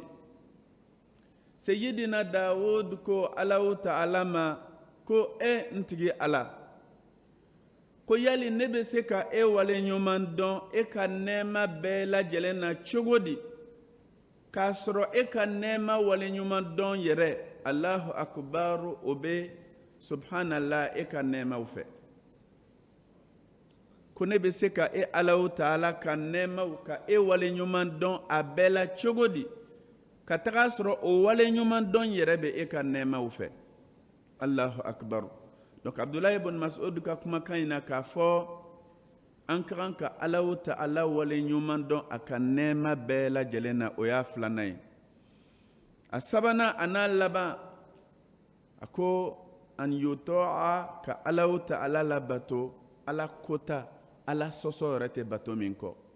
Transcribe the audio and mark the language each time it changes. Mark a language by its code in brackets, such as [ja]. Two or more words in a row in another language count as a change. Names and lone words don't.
[bm] Sayyidina Dawud ko Alahu Ta'ala ma ko n tigi Ala, ko yali ne bɛ se ka e waleɲuman dɔn e ka nɛɛma bɛɛ lajɛlen na cogo di, k'a sɔrɔ e ka nɛɛma waleɲuman dɔn yɛrɛ, [ar] الله أكبر, [bm] o bɛ subhanallah e ka nɛɛmaw fɛ. Ko ne bɛ se ka e Alahu Ta'ala ka nɛɛmaw ka e waleɲuman dɔn a bɛɛ la cogo di, ka taga sɔrɔ o waleɲuman dɔn yɛrɛ bɛ e ka nɛɛmaw fɛ. [ar] الله أكبر. [bm] Donc Abdullah ibn Mas'ud ka kumakan in na k'a fɔ an ka kan ka Alahu Ta'ala waleɲuman dɔn a ka nɛɛma bɛɛ lajɛlen na, o y'a filanan ye. A sabanan a n'a laban, a ko an yuto'a, ka Alahu Ta'ala labato, ala kota, ala sɔsɔ yɛrɛ tɛ bato min kɔ.